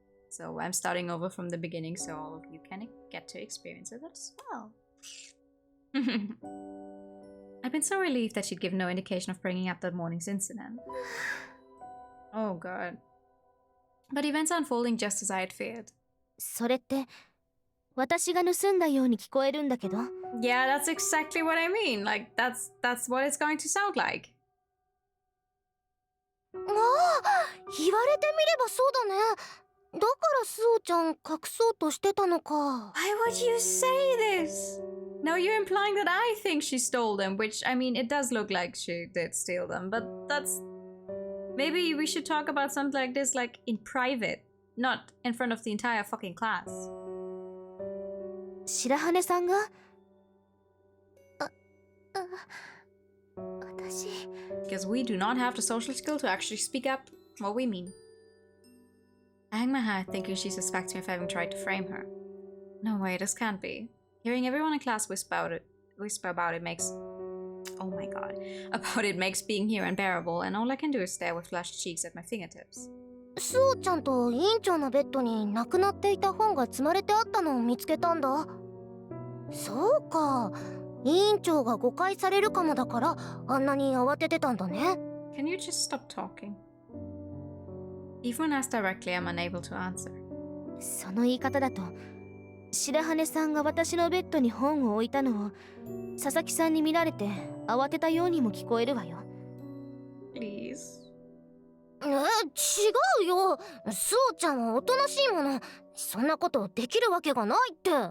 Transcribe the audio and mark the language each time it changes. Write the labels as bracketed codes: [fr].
[en] So I'm starting over from the beginning, so all of you can get to experience it as well. I've been so relieved that she'd give no indication of bringing up that morning's incident. Oh god. But events are unfolding just as I had feared. [ja] それって私が盗んだように聞こえるんだけど。 [en] Yeah, that's exactly what I mean. Like, that's what it's going to sound like. [ja] ああ、言われてみればそうだね。だからスオちゃん隠そうとしてたのか。 [en] Why would you say this? No, you're implying that I think she stole them, which, I mean, it does look like she did steal them, but that's... Maybe we should talk about something like this, like, in private, not in front of the entire fucking class. [ja] 白羽さんが私 [en] Because we do not have the social skill to actually speak up what we mean. I hang my head thinking she suspects me of having tried to frame her. No way, this can't be. Hearing everyone in class whisper about it makes... Oh my god. About it makes being here unbearable, and all I can do is stare with flushed cheeks at my fingertips. [ja] スオちゃんと委員長のベッドになくなっていた本が積まれてあったのを見つけたんだ。そうか、委員長が誤解されるかもだからあんなに慌ててたんだね。 [en] Can you just stop talking? Even when asked directly, I'm unable to answer. [ja] その言い方だと白羽さんが私のベッドに本を置いたのを佐々木さんに見られて慌てたようにも聞こえるわよ。 [en] Please. [ja] 違うよ。スオちゃんはおとなしいもの。そんなことできるわけがないって。